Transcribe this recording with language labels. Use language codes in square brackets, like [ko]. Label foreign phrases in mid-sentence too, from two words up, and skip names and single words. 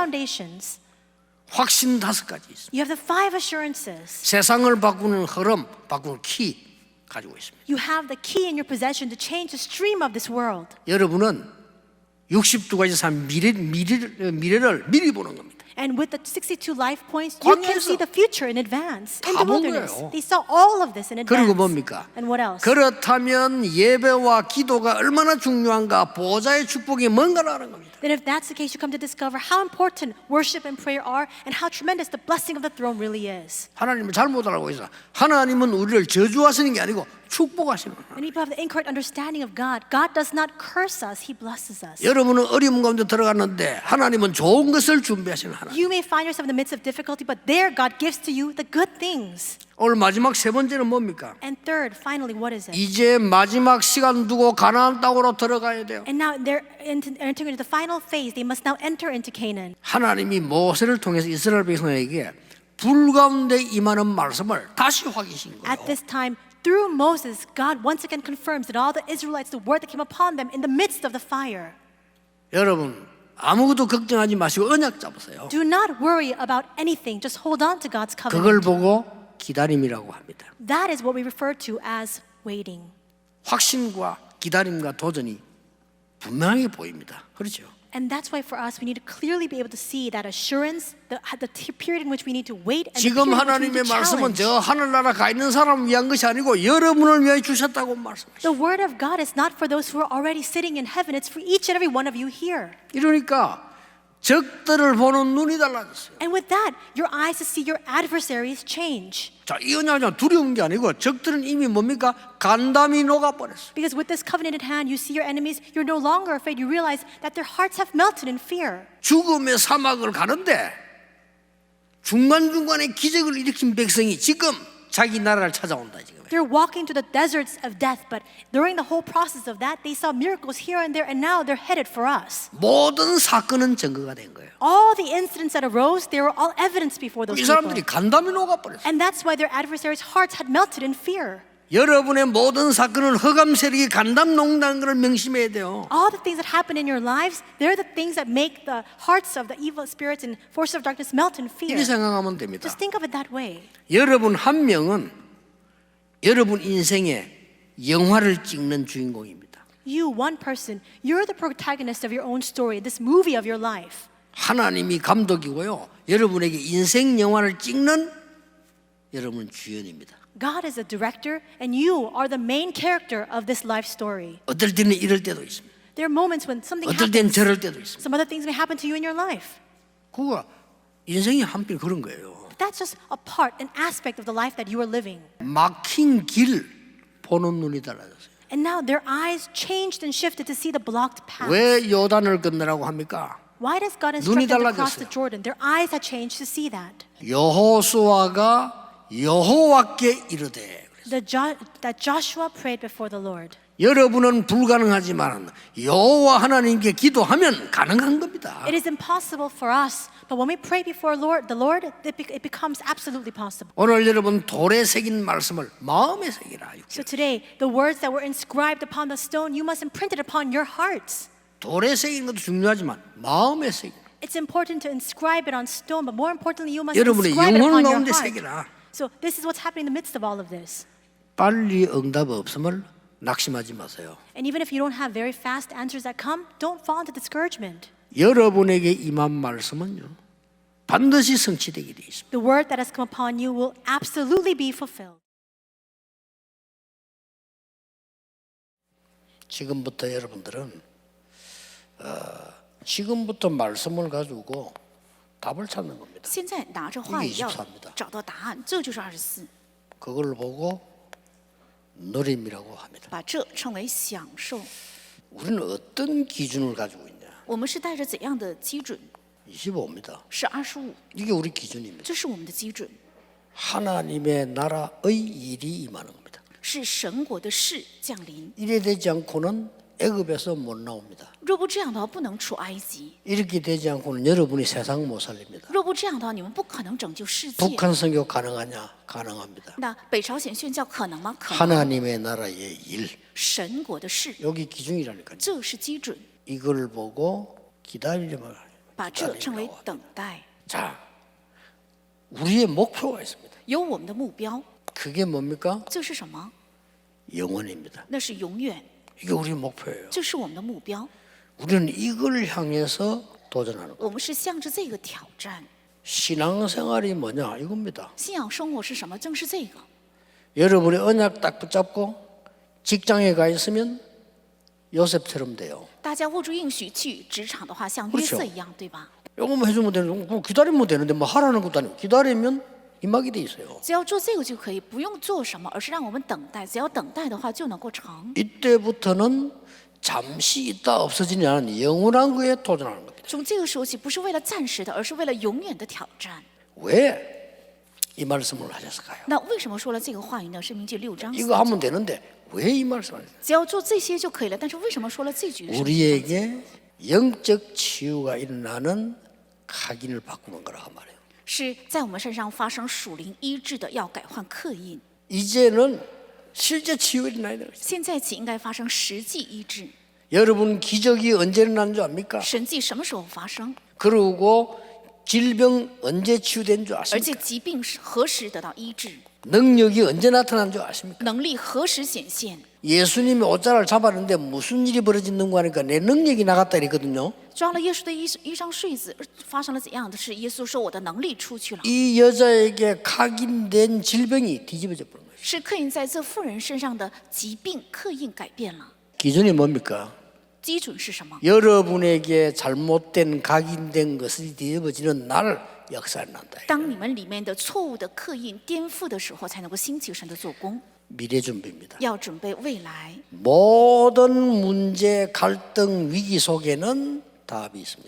[en] foundations. [ko] 확신 5가지 있습니다. [en] You have the 5 assurances. [ko] 세상을 바꾸는 흐름, 바꾸는 키 가지고 있습니다. [en] You have the key in your possession to change the stream of this world. [ko] 여러분은 62가지 산 미래를 미리 보는 겁니다. [en] And with the 62 life points, you can see [ko] 광야에서 [en] the future in advance. In [ko] 다 [en] the [ko] 본 [en] wilderness, [ko] 거예요. [en] they saw all of this in [ko] 그리고 [en] advance. [ko] 뭡니까? [en] And what else? [ko] 그렇다면 예배와 기도가 얼마나 중요한가, 보좌의 축복이 뭔가를 아는 겁니다. [en] Then if that's the case, you come to discover how important worship and prayer are and how tremendous the blessing of the throne really is. [ko] 하나님은 잘못 알고 있어. 하나님은 우리를 저주하시는 게 아니고 축복하시는 거예요. [en] Many people have the incorrect understanding of God. God does not curse us, He blesses us. [ko] 여러분은 어려움 가운데 들어갔는데 하나님은 좋은 것을 준비하시는 하나님. [en] You may find yourself in the midst of difficulty, but there God gives to you the good things. [ko] 오늘 마지막 3번째는 뭡니까? [en] And third, finally, what is it? [ko] 이제 마지막 시간 두고 가나안 땅으로 들어가야 돼요. [en] And now they're entering into the final phase. They must now enter into Canaan. [ko] 하나님이 모세를 통해서 이스라엘 백성에게 불 가운데 임하는 말씀을 다시 확인하신 거예요. [en] At this time, through Moses, God once again confirms that all the Israelites, the word that came upon them in the midst of the fire. [ko] 여러분 아무것도 걱정하지 마시고 언약 잡으세요. [en] Do not worry about anything. Just hold on to God's [ko] 그걸 [en] covenant. [ko] 보고 기다림이라고 합니다. [en] That is what we refer to as waiting. [ko] 확신과 기다림과 도전이 분명하게 보입니다. 그렇죠? [en] And that's why for us, we need to clearly be able to see that assurance, the period in which we need to wait, and the [ko] 지금 [en] period in which we need [ko] 하나님의 [en] to [ko] 말씀은 [en] challenge. [ko] 저 하늘나라 가 있는 사람을 위한 것이 아니고 여러분을 위해 주셨다고 말씀하시죠. [en] The word of God is not for those who are already sitting in heaven. It's for each and every one of you here. [ko] 이러니까 적들을 보는 눈이 달라졌어요. [en] And with that, your eyes to see your adversaries change. [ko] 자, 이 언약은 두려운 게 아니고 적들은 이미 뭡니까? 간담이 녹아버렸어요. [en] Because with this covenant in hand, you see your enemies, you're no longer afraid. You realize that their hearts have melted in fear. [ko] 죽음의 사막을 가는데 중간중간에 기적을 일으킨 백성이 지금 자기 나라를 찾아온다 지금. [en] They're walking through the deserts of death, but during the whole process of that, they saw miracles here and there, and now they're headed for us. [ko] 모든 사건은 증거가 된 거예요. [en] All the incidents that arose, they were all evidence before those [ko] 이 [en] people. [ko] 사람들이 간담이 녹아버렸어요. [en] And that's why their adversaries' hearts had melted in fear. [ko] 여러분의 모든 사건은 흑암 세력이 간담 녹는다는 걸 명심해야 돼요. [en] All the things that happen in your lives, they're the things that make the hearts of the evil spirits and forces of darkness melt in fear. [ko] 이렇게 생각하면 됩니다. [en] Just think of it that way. [ko] 여러분 한 명은 여러분 인생의 영화를 찍는 주인공입니다. [en] You, one person, you're the protagonist of your own story, this movie of your life. [ko] 하나님이 감독이고요. 여러분에게 인생 영화를 찍는 여러분은 주연입니다. [en] God is a director, and you are the main character of this life story. [ko] 어떨 때는 이럴 때도 있습니다. [en] There are moments when something [ko] 어떨 때는 [en] happens. [ko] 저럴 때도 있습니다. [en] Some other things may happen to you in your life. [ko] 그거 인생이 한편 그런 거예요. [en] That's just a part, an aspect of the life that you are living. [ko] 막힌 길 보는 눈이 달라졌어요. [en] And now their eyes changed and shifted to see the blocked path. [ko] 왜 요단을 건너라고 합니까? [en] Why does God [ko] 눈이 [en] instruct them to cross [ko] 달라졌어요. [en] the Jordan? Their eyes had changed to see that. [ko] 여호수아가 여호와께 이르되 [en] That Joshua prayed before the Lord. [ko] 여러분은 불가능하지만 여호와 하나님께 기도하면 가능한 겁니다. [en] It is impossible for us, but when we pray before the Lord, it becomes absolutely possible. [ko] 오늘 여러분 돌에 새긴 말씀을 마음에 새기라. [en] So today, the words that were inscribed upon the stone, you must imprint it upon your hearts. [ko] 돌에 새긴 것도 중요하지만 마음에 새기라. [en] It's important to inscribe it on stone, but more importantly, you must [ko] 여러분의 [en] inscribe it [ko] 영혼 [en] upon your [ko] 가운데 [en] heart. [ko] 새기라. [en] So this is what's happening in the midst of all of this. [ko] 빨리 응답 없음을 낙심하지 마세요. [en] And even if you don't have very fast answers that come, don't fall into discouragement. [ko] 여러분에게 임한 말씀은요 반드시 성취되게 되어 있습니다. [en] The word that has come upon you will absolutely be fulfilled. [ko] 지금부터 여러분들은 지금부터 말씀을 가지고 답을 찾는 겁니다. [zh] 现在拿着话语要 [ko] 24입니다. [zh] 找到答案，这就是24， [ko] 그걸 보고 누림이라고 합니다. [zh] 把这称为享受。 [ko] 우리는 어떤 기준을 가지고 있냐? [zh] 我们是带着怎样的基准？ [ko] 25입니다. [zh] 是25， [ko] 이게 우리 기준입니다. [zh] 这是我们的基准， [ko] 하나님의 나라의 일이 임하는 겁니다. [zh] 是神国的事降临。 [ko] 이래 되지 않고는 애굽에서 못 나옵니다. [zh] 若不这样的话，不能出埃及； [ko] 이렇게 되지 않고는 여러분이 세상 못 살립니다. [zh] 若不这样的话，你们不可能拯救世界。 [ko] 북한 선교 가능하냐? 가능합니다. [zh] 那北朝鲜宣教可能吗？可能。 [ko] 하나님의 나라의 일, [zh] 神国的事， [ko] 여기 기준이라니까요. [zh] 这是基准， [ko] 이걸 보고 기다리려면 [zh] 把这称为等待。 [ko] 자, 우리의 목표가 있습니다. [zh] 有我们的目标， [ko] 그게 뭡니까? [zh] 这是什么？ [ko] 영원입니다. [zh] 那是永远， [ko] 이게 우리 목표예요. [zh] 这是我们的目标。 [ko] 우리는 이걸 향해서 도전하는 거예요. [zh] 我们是向着这个挑战。 [ko] 신앙생활이 뭐냐? 이겁니다. [zh] 信仰生活是什么？正是这个。 [ko] 여러분이 언약 딱 붙잡고 직장에 가 있으면 요셉처럼 돼요. [zh] 大家握住应许去职场的话，像 [ko] 그렇죠 [zh] 约瑟一样，对吧？ [ko] 요것만 해주면 되는 거 기다리면 되는데 뭐 하라는 것도 아니고 기다리면 임하게 돼 있어요. [zh] 只要做这个就可以，不用做什么，而是让我们等待。只要等待的话，就能够成。 [ko] 이때부터는 잠시 있다 없어지지 않은 영원한 거에 도전하는 겁니다. [zh] 从这个时候起，不是为了暂时的，而是为了永远的挑战。 [ko] 왜 이 말씀을 하셨을까요? [zh] 那为什么说了这个话语呢？申命记6章4 [ko] 이거 하면 되는데 왜 이 말씀을 하셨어요? [zh] 只要做这些就可以了。但是为什么说了这句？ [ko] 우리에게 영적 치유가 일어나는 각인을 바꾸는 거라고 말해요. [zh] 是在我们身上发生属灵医治的，要改换刻印。 [ko] 이제는 실제 치유가 일어나야 돼요. [zh] 现在起应该发生实际医治。 [ko] 여러분 기적이 언제 일어나는 줄 압니까? [zh] 神迹什么时候发生？ [ko] 그리고 질병 언제 치유된 줄 [zh] 而 [ko] 아십니까? [zh] 且疾病是何时得到医治？ [ko] 능력이 언제 나타난 줄 아십니까? [zh] 能力何时显现？ [ko] 예수님이 옷자를 잡았는데 무슨 일이 벌어지는 거 하니까 내 능력이 나갔다 이랬거든요. [zh] 抓了耶稣的衣裳穗子，发生了怎样的事？耶稣说：“我的能力出去了。” [ko] 이 여자에게 각인된 질병이 뒤집어져 버린 거예요. [zh] 是刻印在这妇人身上的疾病刻印改变了。 [ko] 기준이 뭡니까? [zh] 基准是什么？ [ko] 여러분에게 잘못된 각인된 것이 뒤집어지는 날 역사가 난다. [zh] 当你们里面的错误的刻印颠覆的时候，才能够兴起神的做工。 [ko] 미래 준비입니다. [zh] 要准备未来， [ko] 모든 문제, 갈등, 위기 속에는 답이 있습니다.